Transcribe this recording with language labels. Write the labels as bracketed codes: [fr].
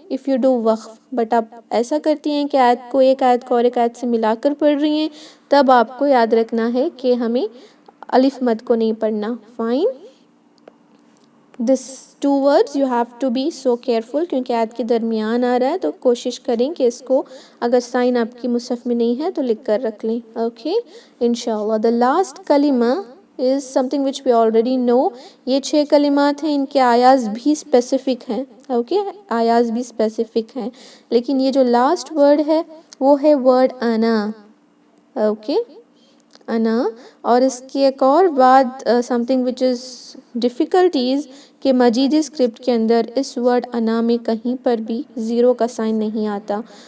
[ur] If you do وقف، but آپ ایسا کرتی ہیں کہ ایک آیت کو اور ایک آیت سے ملا کر پڑھ رہی ہیں، تب آپ کو یاد رکھنا ہے کہ ہمیں الف مد کو نہیں پڑھنا. Fine. [en] This 2 words you have to be so careful، [ur] کیونکہ آیت کے درمیان آ رہا ہے تو کوشش کریں کہ اس کو اگر سائن آپ کی مصحف میں نہیں ہے تو لکھ کر رکھ لیں. اوکے انشاءاللہ. [en] The last کلمہ is something which we already know. [ur] یہ 6 کلمات ہیں، ان کے آیاز بھی اسپیسیفک ہیں. اوکے آیاز بھی اسپیسیفک ہیں، لیکن یہ جو لاسٹ ورڈ ہے وہ ہے ورڈ انا. اوکے انا. اور اس کی ایک اور بات [en] something which is difficulties [ur] کہ مجیدی اسکرپٹ کے اندر اس ورڈ انا میں کہیں پر بھی 0 کا سائن نہیں آتا.